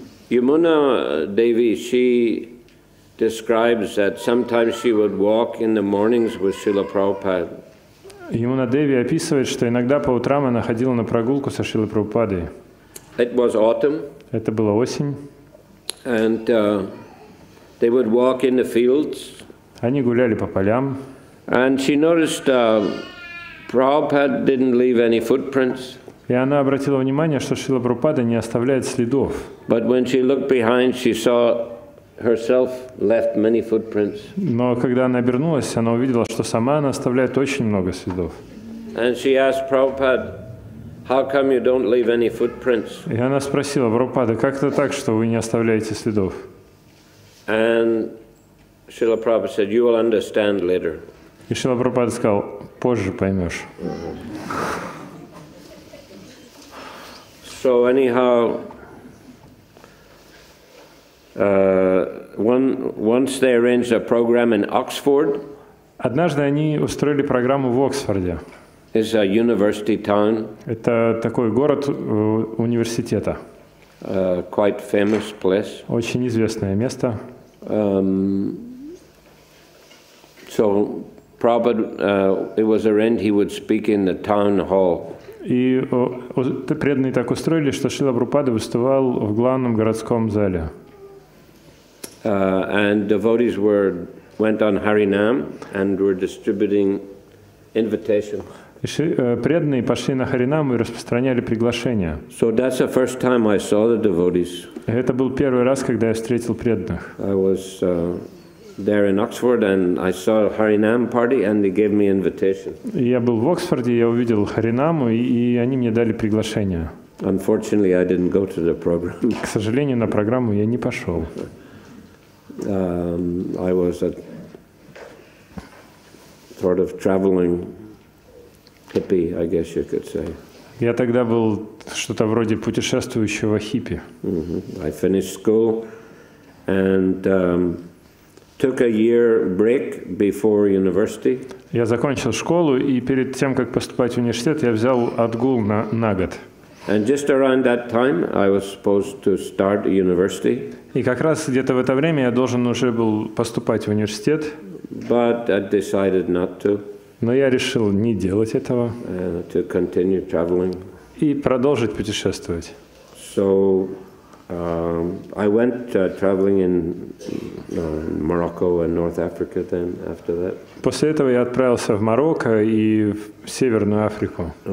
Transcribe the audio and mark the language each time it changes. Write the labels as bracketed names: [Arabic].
[English] Yamuna Devi, she describes that sometimes she would walk in the mornings with Srila Prabhupada. [Russian] Ямуна Деви описывает, что иногда по утрам она ходила на прогулку со Шрилой Прабхупадой. [English] It was autumn. [Russian] Это была осень. [English] And they would walk in the fields. [Russian] Они гуляли по полям. [English] And she noticed Prabhupada didn't leave any footprints. [Russian] И она обратила внимание, что Шрила Прабхупада не оставляет следов. [English] But when she looked behind, she saw herself left many footprints. [Russian] Но когда она обернулась, она увидела, что сама она оставляет очень много следов. [English] And she asked Prabhupada, how come you don't leave any footprints? [Russian] И она спросила: Прабхупада, как это так, что вы не оставляете следов? [English] And Srila Prabhupada said, you will understand later. [Russian] И Шрила Прабхупада сказал: позже поймешь. [English] So anyhow, once they arranged a program in Oxford. [Russian] Однажды они устроили программу в Оксфорде. [English] It's a university town. [Russian] Это такой город университета. [English] Quite famous place. [Russian] Очень известное место. [English] So Prabhupada, it was arranged he would speak in the town hall. [Russian] И преданные так устроили, что Шрила Прабхупада выступал в главном городском зале. [English] And devotees went on Harinam and were distributing invitations. [Russian] Преданные пошли на Харинам и распространяли приглашения. [English] So that's the first time I saw the devotees. [Russian] Это был первый раз, когда я встретил преданных. [English] I was there in Oxford and I saw a Harinam party and they gave me invitation. [Russian] Я был в Оксфорде, я увидел Харинаму, и они мне дали приглашение. [English] Unfortunately, I didn't go to the program. [Russian] К сожалению, на программу я не пошел. [English] I was a sort of traveling hippie, I guess you could say. [Russian] Я тогда был что-то вроде путешествующего хиппи. [English] I finished school and took a year break before university. [Russian] Я закончил школу, и перед тем, как поступать в университет, я взял отгул на год. [English] And just around that time, I was supposed to start university. [Russian] И как раз где-то в это время я должен уже был поступать в университет. [English] But I decided not to. [Russian] Но я решил не делать этого. [English] To continue traveling. [Russian] И продолжить путешествовать. [English] So I went traveling in Morocco and North Africa then after that. [Russian] После этого я отправился в Марокко и в Северную Африку.